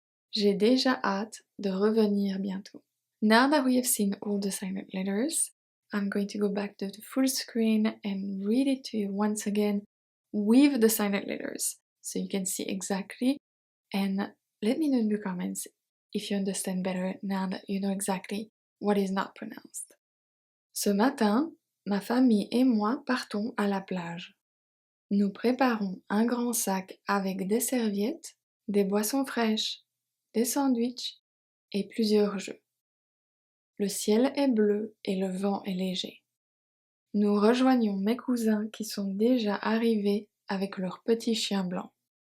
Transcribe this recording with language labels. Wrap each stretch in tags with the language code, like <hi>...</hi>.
<fr>J'ai déjà hâte de revenir bientôt.</fr> <en>Now that we have seen all the silent letters, I'm going to go back to the full screen and read it to you once again with the silent letters so you can see exactly, and let me know in the comments if you understand better now that you know exactly what is not pronounced.</en> <fr>Ce matin, ma famille et moi partons à la plage. Nous préparons un grand sac avec des serviettes, des boissons fraîches, des sandwichs et plusieurs jeux. Le ciel est bleu et le vent est léger. Nous rejoignons mes cousins qui sont déjà arrivés avec leurs petits chiens blancs.</fr>